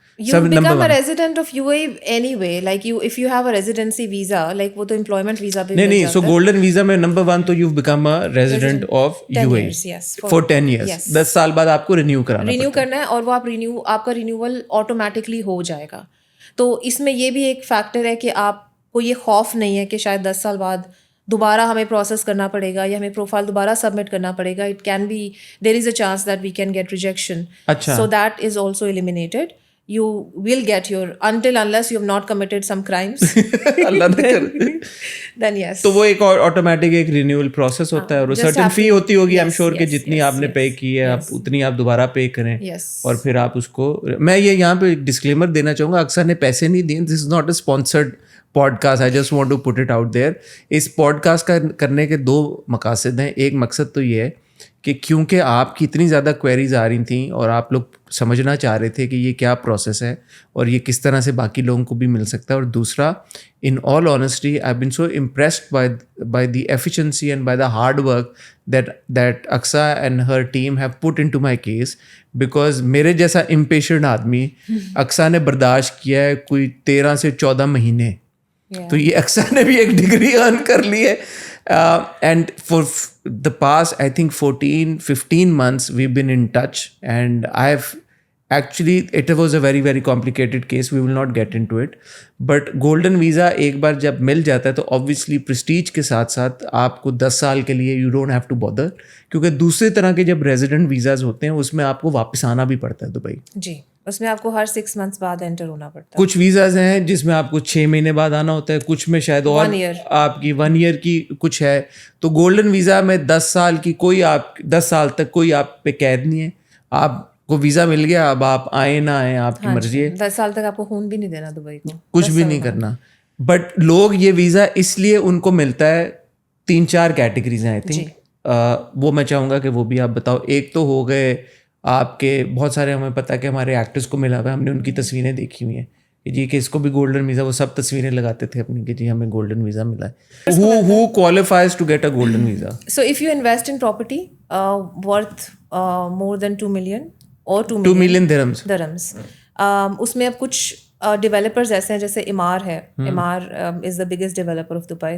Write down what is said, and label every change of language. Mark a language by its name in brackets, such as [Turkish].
[English] You become a resident of UAE anyway, like if you have a residency visa, like [Urdu] وہ تو [English] employment visa پہ نہیں, so golden visa میں number 1 تو you've become a resident of UAE for 10 years. [Urdu] 10 سال بعد آپ کو رینیو کرنا ہے, اور وہ آپ کا رینیول آٹومیٹکلی ہو جائے گا. تو اس میں یہ بھی ایک فیکٹر ہے کہ آپ کو یہ خوف نہیں ہے کہ شاید 10 سال بعد دوبارہ ہمیں پروسیس کرنا پڑے گا یا ہمیں پروفائل دوبارہ سبمٹ کرنا پڑے گا. [English] It can be, there is a chance that we can get rejection. So that is also eliminated. You will get your, unless you have not committed some crimes. [Urdu] اللہ نہ کرے. [English] Then yes. [Urdu] تو وہ ایک automatic ایک renewal process ہوتا ہے, اور certain فی ہوتی ہوگی آئی ایم شیور کہ جتنی آپ نے پے کی ہے آپ اتنی آپ دوبارہ پے کریں, اور پھر آپ اس کو. میں یہ یہاں پہ ڈسکلیمر دینا چاہوں گا, اکثر نے پیسے نہیں دیے. [English] This is not a sponsored podcast, I just want to put it out there. [Urdu] اس pod cost کا کرنے کے 2 مقاصد ہیں. ایک مقصد تو یہ ہے کہ کیونکہ آپ کی اتنی زیادہ کوئریز آ رہی تھیں اور آپ لوگ سمجھنا چاہ رہے تھے کہ یہ کیا پروسیس ہے اور یہ کس طرح سے باقی لوگوں کو بھی مل سکتا ہے. [English] اور دوسرا, in all honesty I been so impressed by the efficiency and by the hard work that Aqsa and her team have put in to my case, because [Urdu] میرے جیسا امپیشنٹ آدمی اکسا نے برداشت کیا ہے کوئی 13 سے 14 مہینے. تو یہ اکسا نے بھی ایک ڈگری ارن کر لی ہے. [English] And for the past, I think 14-15 months, we've been in touch, and it was a very, very complicated case. We will not get into it. [Urdu] But golden visa ایک بار جب مل جاتا ہے تو obviously prestige کے ساتھ ساتھ آپ کو 10 سال کے لیے [English] you don't have to bother, [Urdu] کیونکہ دوسرے طرح کے جب ریزیڈنٹ ویزاز ہوتے ہیں اس میں آپ کو واپس آنا بھی پڑتا ہے دبئی. جی, اس میں آپ کو ہر 6 months بعد انٹر ہونا پڑتا ہے. کچھ ویزاز ہیں جس میں آپ کو 6 مہینے بعد آنا ہوتا ہے, کچھ میں شاید اور آپ کی 1 year کی کچھ ہے. تو گولڈن ویزا میں 10 سال کی کوئی, آپ 10 سال تک کوئی آپ پہ قید نہیں ہے. آپ کو ویزا مل گیا, اب آپ آئیں نہ آئیں آپ کی مرضی ہے. 10 سال تک آپ کو خون بھی نہیں دینا دبئی کو, کچھ بھی نہیں کرنا. بٹ لوگ یہ ویزا اس لیے ان کو ملتا ہے, 3-4 کیٹیگریز ہیں آئی تھنک. وہ میں چاہوں گا کہ وہ بھی آپ بتاؤ. ایک تو ہو گئے آپ کے بہت سارے, ہمیں پتہ ہے کہ ہمارے ایکٹرس کو ملا ہوا ہے, ہم نے ان کی تصویریں دیکھی ہوئی ہیں کہ جی کہ اس کو بھی گولڈن ویزا, وہ سب تصویریں لگاتے تھے اپنی کہ جی ہمیں گولڈن ویزا ملا ہے. [English] Who qualifies to get a golden visa? So if you invest in property worth more than 2 million or 2 million dirhams, [Urdu] اس میں اب کچھ ڈیولپرز ایسے ہیں جیسے امار ہے. [English] Emaar is the biggest developer of Dubai.